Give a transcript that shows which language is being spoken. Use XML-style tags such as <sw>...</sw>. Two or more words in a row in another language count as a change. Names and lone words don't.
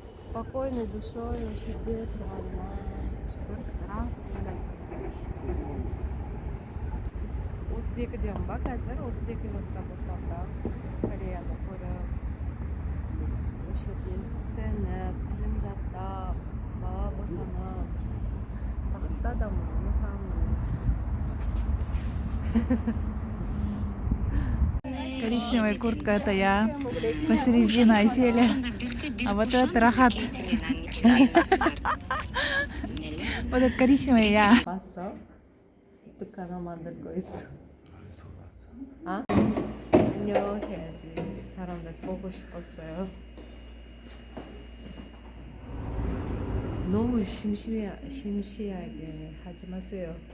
<ru>спокойной душой сидеть нормально.</ru> <ko>Раз. 32 점 봐,</ko> <kk>қазір 32 жаста болсам да Кореяны көріп осы жерде сіңіп, тілім жаттап, бала босанып, бақытты адаммын,</kk> <ru>на самом деле. Коричневая куртка это я посреди новоселья. А вот это Рахат. Вот это коричневая я.</ru> <ko>봤어? 어떻게 하나 만들고 있어? 아? 안녕 해야지. 사람들 보고 싶었어요. 너무 심심하게 하지 마세요.</ko>